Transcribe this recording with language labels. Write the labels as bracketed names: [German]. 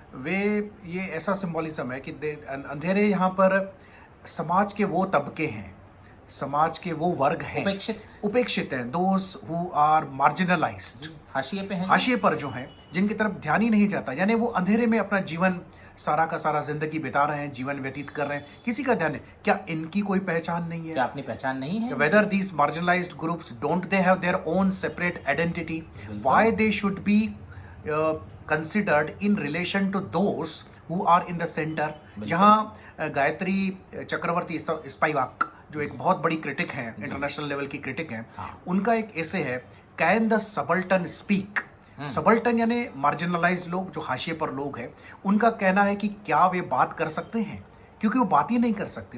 [Hindi] वे, ये ऐसा सिंबोलिज्म है कि अंधेरे यहाँ पर समाज के वो तबके हैं, समाज के वो वर्ग हैं, उपेक्षित हैं, [English] those who are marginalised, [Hindi] हाशिए पे हैं, हाशिए पर जो हैं, जिनकी तरफ ध्यान ही नहीं जाता। यानी वो अंधेरे में अपना जीवन सारा का सारा जिंदगी बिता रहे हैं, जीवन व्यतीत कर रहे हैं, किसी का ध्यान नहीं। क्या इनकी कोई पहचान नहीं है? क्या अपनी पहचान नहीं है? [English] Whether these marginalized groups, don't they have their own separate identity? Why they should be considered in relation to those who are in the center? [Hindi] यहाँ गायत्री चक्रवर्ती स्पाइवाक जो एक बहुत बड़ी क्रिटिक हैं, इंटरनेशनल लेवल की क्रिटिक हैं, उनका एक ऐसे है, [English] Can the subaltern speak. [Hindi] Subaltern यानी मार्जिनलाइज्ड लोग, जो हाशिए पर लोग हैं, उनका कहना है कि क्या वे बात कर सकते हैं, क्योंकि वो बात ही नहीं कर सकते।